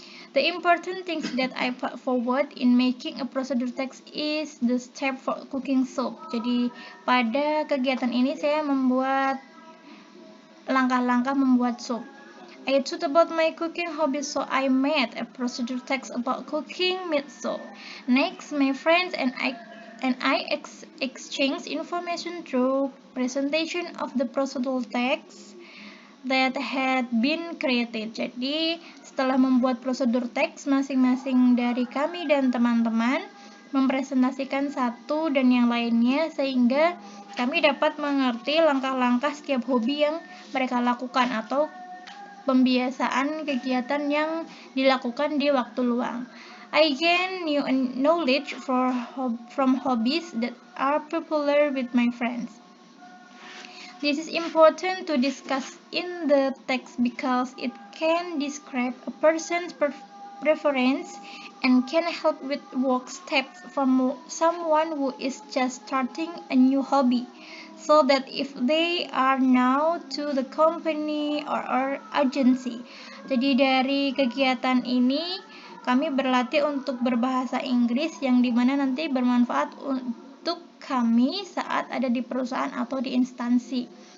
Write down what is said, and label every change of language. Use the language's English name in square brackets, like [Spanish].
[English] The important things that I put forward in making a procedure text is the step for cooking soup. [Indonesian] Jadi pada kegiatan ini saya membuat langkah-langkah membuat sup. [English] I thought about my cooking hobbies, so I made a procedure text about cooking meat soup. Next, my friends and I exchanged information through presentation of the procedural text that had been created. [Indonesian] Jadi, setelah membuat prosedur teks, masing-masing dari kami dan teman-teman mempresentasikan satu dan yang lainnya sehingga kami dapat mengerti langkah-langkah setiap hobi yang mereka lakukan atau pembiasaan kegiatan yang dilakukan di waktu luang. [English] I gain new knowledge from hobbies that are popular with my friends. This is important to discuss in the text because it can describe a person's preference and can help with work steps for someone who is just starting a new hobby, so that if they are now to the company or agency. [Indonesian] Jadi dari kegiatan ini kami berlatih untuk berbahasa Inggris yang dimana nanti bermanfaat untuk kami saat ada di perusahaan atau di instansi.